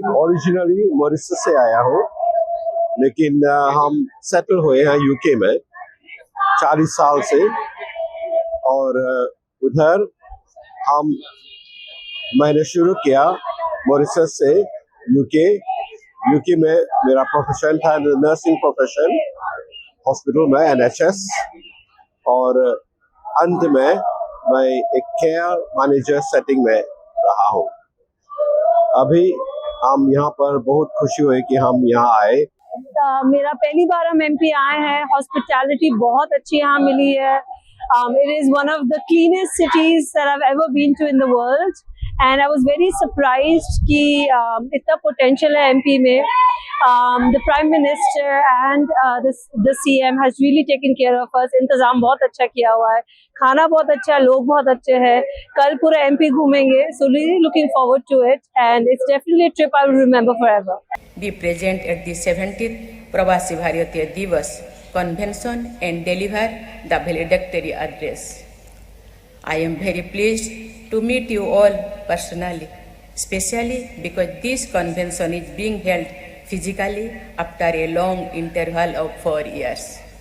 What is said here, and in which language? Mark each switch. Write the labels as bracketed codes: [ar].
[hi] Originally Mauritius से आया हूँ, लेकिन हम सेटल हुए हैं यूके में 40 साल से और उधर मैंने शुरू किया मॉरिशस से यूके में मेरा प्रोफेशन था नर्सिंग प्रोफेशन, हॉस्पिटल में NHS, और अंत में मैं एक केयर मैनेजर सेटिंग में रहा हूँ। अभी हम यहाँ पर बहुत खुशी हुई कि हम यहाँ आए। मेरा पहली बार हम MP आए हैं। हॉस्पिटैलिटी बहुत अच्छी यहाँ मिली है। [en] It is one of the cleanest cities that I've ever been to in the world, and I was very surprised [hi] कि इतना potential है MP में। [en] The Prime Minister and the CM has really taken care of us. [hi] इंतजाम बहुत अच्छा किया हुआ है, खाना बहुत अच्छा है, लोग बहुत अच्छे हैं। कल पूरा MP घूमेंगे, [en] so really looking forward to it, and it's definitely a trip I will remember forever. Be present at the 70th Pravasi Bharatiya Divas convention and deliver the valedictory address. I am very pleased to meet you all personally, especially because this convention is being held physically after a long interval of 4 years.